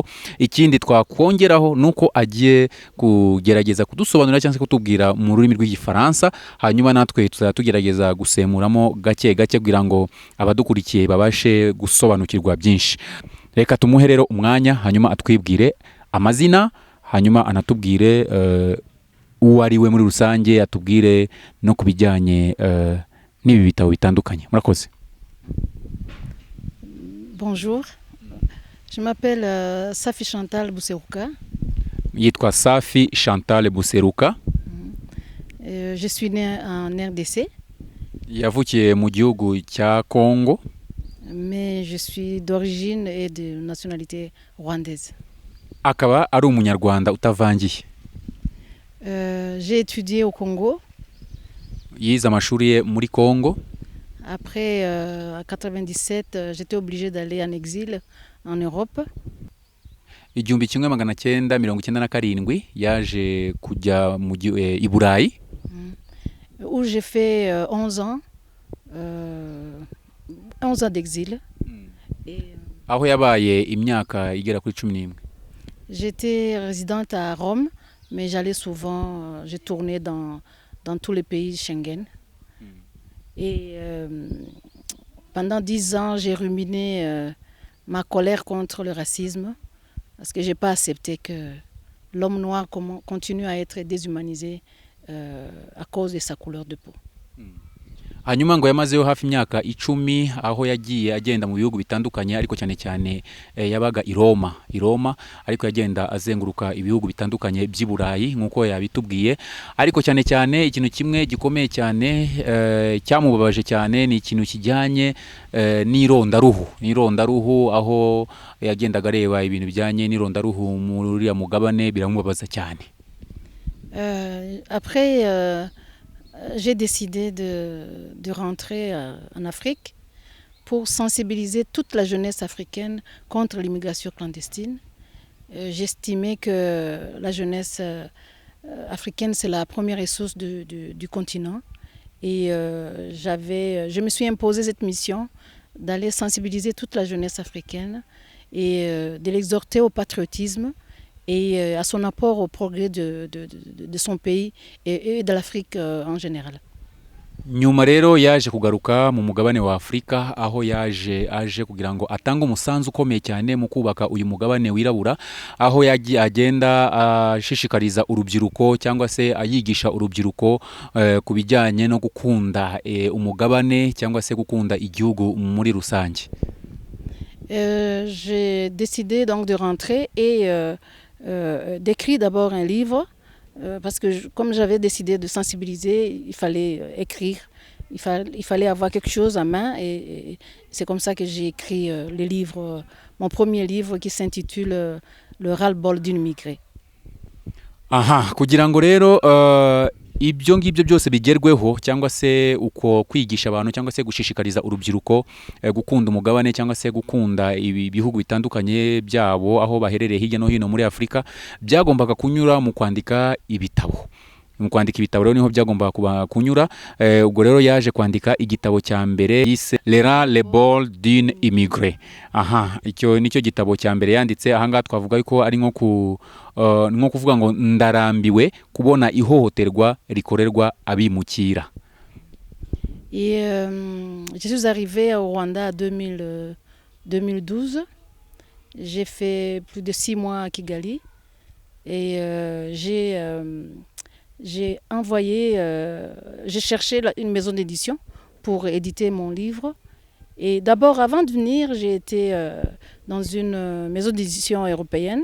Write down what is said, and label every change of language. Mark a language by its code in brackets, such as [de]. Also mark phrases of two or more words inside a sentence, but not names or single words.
[rw] Ikindi twakongeraho nuko agiye kugerageza kudusobanurira cyangwa se kutubwira mu rurimi rw'igifaransa, hanyuma natwe tuzatugerageza gusemuramo gake gake kugira ngo abadukurikiye babashe gusobanukirwa byinshi. Reka tumuhe rero umwanya, hanyuma atwibwire amazina, hanyuma anatubwire uwo ari we muri rusange, atubwire no kubijyanye n'ibi bitabo bitandukanye. Murakoze. [fr] Bonjour, je m'appelle Safi Chantal Bousserouka. [rw] Yitwa Safi Chantal Bousserouka. [fr] Je suis née en RDC. [rw] Yavukiye mu gihugu cya Congo. [fr] Mais je suis d'origine et de nationalité rwandaise. [rw] Akaba ari umunyarwanda utavangiye. [fr] J'ai étudié au Congo. [rw] Yize amashuri ye muri Congo. [fr] Après, en 97, j'étais obligée d'aller en exil en Europe. [rw] Igihumbi kimwe magana cyenda mirongo icyenda na karindwi yaje kujya i Burayi. [fr] Où j'ai fait 11 ans d'exil. [rw] Aho yabaye imyaka igera kuri 11. [fr] J'étais résidente à Rome, mais j'allais souvent, j'ai tourné dans tous les pays Schengen. Et pendant 10 ans, j'ai ruminé ma colère contre le racisme, parce que je n'ai pas accepté que l'homme noir continue à être déshumanisé à cause de sa couleur de peau. [rw] Hanyuma ngo yamazeho hafi imyaka 10 aho yagiye agenda mu bihugu bitandukanye, ariko cyane cyane yabaga i Roma, ariko yagenda azenguruka ibihugu bitandukanye by'i Burayi nkuko yabitubwiye. Ariko cyane cyane ikintu kimwe gikomeye cyane cyamubabaje cyane ni ikintu kijyanye n'irondaruhu, aho yagendaga areba ibintu bijyanye n'irondaruhu muri ya mugabane, biramubabaza cyane. [fr] Après j'ai décidé de rentrer en Afrique pour sensibiliser toute la jeunesse africaine contre l'immigration clandestine. J'estimais que la jeunesse africaine, c'est la première ressource du continent. Et je me suis imposé cette mission d'aller sensibiliser toute la jeunesse africaine et de l'exhorter au patriotisme et à son apport au progrès de son pays et de l'Afrique en général. [rw] Nyuma rero yaje kugaruka mu mugabane wa Afrika, aho aje kugira ngo atange umusanzu ukomeye cyane mu kubaka uyu mugabane wirabura, aho agenda ashishikariza urubyiruko cyangwa se ayigisha urubyiruko ku bijyanye no gukunda umugabane cyangwa se gukunda igihugu muri rusange. [fr] J'ai décidé donc de rentrer et d'écrire d'abord un livre, parce que comme j'avais décidé de sensibiliser, il fallait écrire, il fallait avoir quelque chose à main, et c'est comme ça que j'ai écrit le livre, mon premier livre qui s'intitule Le ras-le-bol d'une immigrée. [rw] Aha, kugira ngo rero ibyo ngibyo byose bigerweho, cyangwa se uko kwigisha abantu cyangwa se gushishikariza urubyiruko gukunda umugabane cyangwa se gukunda ibihugu bitandukanye byabo aho baherereye hirya no hino muri Afrika, byagombaga kunyura mu kwandika ibitabo. Mu kwandika ibitabo rero niho byagombaga kunyura. Ubwo rero yaje kwandika igitabo cya mbere yise Le ras-le-bol d'une immigrée. Aha, icyo nicyo gitabo cya mbere yanditse. Aha ngaha twavuga ko ari nko kuvuga ngo ndarambiwe kubona ihohoterwa rikorerwa abimukira. [fr] Et je suis arrivée au Rwanda en 2012. J'ai fait plus de 6 mois à Kigali et j'ai cherché une maison d'édition pour éditer mon livre, Et d'abord, avant de venir, j'ai été dans une maison d'édition européenne.